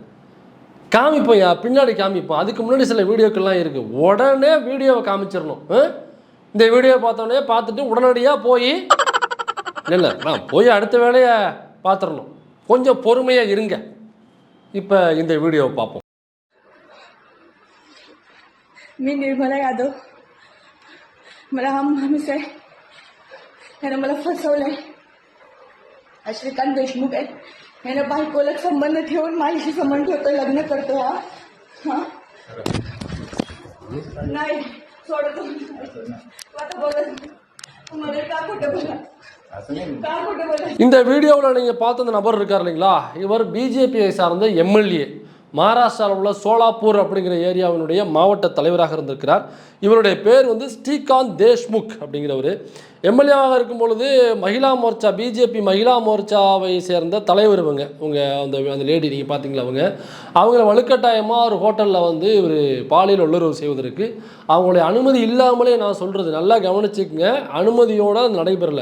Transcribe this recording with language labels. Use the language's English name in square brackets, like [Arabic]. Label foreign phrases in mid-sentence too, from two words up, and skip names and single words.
[Tamil] காமிப்போயா, பின்னாடி காமிப்போம். அதுக்கு முன்னாடி சில வீடியோக்கள்லாம் இருக்குது, உடனே வீடியோவை காமிச்சிடணும். இந்த வீடியோவை பார்த்தோன்னே பார்த்துட்டு உடனடியாக போய் இல்லை நான் போய் அடுத்த வேலையை பார்த்துடணும். கொஞ்சம் பொறுமையாக இருங்க. இப்போ இந்த வீடியோவை பார்ப்போம். [Marathi] मी निर्मला यादव, मला हा माणूस आहे यानं मला फसवलंय. श्रीकांत देशमुख आहे, यानं बायकोला संबंध ठेवून माझ्याशी संबंध ठेवतो, लग्न करतो. हा नाही सोडतो आता बोलत मला का खोटं बोला. [Tamil] இந்த வீடியோவில் நீங்கள் பார்த்த அந்த நபர் இருக்கார் இல்லைங்களா, இவர் பிஜேபியை சார்ந்த எம்எல்ஏ, மகாராஷ்டிராவில் உள்ள சோலாப்பூர் அப்படிங்கிற ஏரியாவினுடைய மாவட்ட தலைவராக இருந்திருக்கிறார். இவருடைய பேர் வந்து ஸ்ரீகாந்த் தேஷ்முக் அப்படிங்கிறவர். எம்எல்ஏவாக இருக்கும் பொழுது மகிழா மோர்ச்சா, பிஜேபி மகிழா மோர்ச்சாவை சேர்ந்த தலைவர் இவங்க அந்த லேடி நீங்கள் பார்த்தீங்களா, அவங்கள வலுக்கட்டாயமாக ஒரு ஹோட்டலில் வந்து இவர் பாலியல் வல்லுறவு செய்வதற்கு அவங்களுடைய அனுமதி இல்லாமலே, நான் சொல்கிறது நல்லா கவனிச்சுக்குங்க, அனுமதியோடு அது நடைபெறலை.